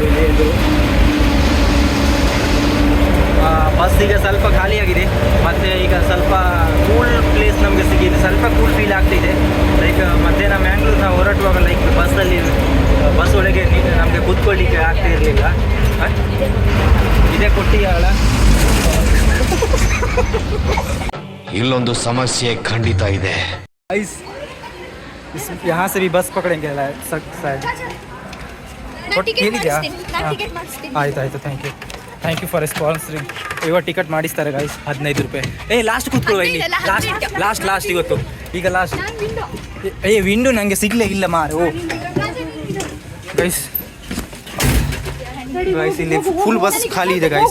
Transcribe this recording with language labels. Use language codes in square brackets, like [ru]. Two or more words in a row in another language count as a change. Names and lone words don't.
[kn] ಇಲ್ಲಿ ಇದು ಬಸ್ ಈಗ ಸ್ವಲ್ಪ ಖಾಲಿಯಾಗಿದೆ, ಮತ್ತು ಈಗ ಸ್ವಲ್ಪ [en] cool place [kn] ನಮಗೆ ಸಿಗಿದೆ, ಸ್ವಲ್ಪ [en] cool feel [kn] ಆಗ್ತಿದೆ. ಲೈಕ್ ಮಧ್ಯಾಹ್ನ ಮ್ಯಾಂಗ್ಳೂರು ನಾವು ಹೊರಟುವಾಗ ಲೈಕ್ ಬಸ್ ಒಳಗೆ ನಮಗೆ ಕೂತ್ಕೊಳ್ಳಿಕ್ಕೆ ಆಗ್ತಾ ಇರಲಿಲ್ಲ. ಇದೇ ಕೊಟ್ಟಿಗೆಹಾರ. ಇಲ್ಲೊಂದು ಸಮಸ್ಯೆ ಖಂಡಿತ ಇದೆ. [hi] यहाँ से भी बस पकड़ेंगे शायद. [kn] ಹೇಳಿದ್ಯಾ? ಆಯ್ತು, [en] thank you. thank you for sponsoring. [kn] ಇವಾಗ ಟಿಕೆಟ್ ಮಾಡಿಸ್ತಾರೆ ಗೈಸ್ 15 ರೂಪಾಯಿ. ಲಾಸ್ಟ್ ಕೂತ್ಕೊಳ್ಳುವ ಇಲ್ಲಿ, ಲಾಸ್ಟ್ ಇವತ್ತು. ಈಗ [en] last window [kn] ನನಗೆ ಸಿಗ್ಲೇ ಇಲ್ಲ ಮಾರು. ಗೈಸ್ ಇಲ್ಲಿ [en] full bus [kn] ಖಾಲಿ ಇದೆ ಗೈಸ್.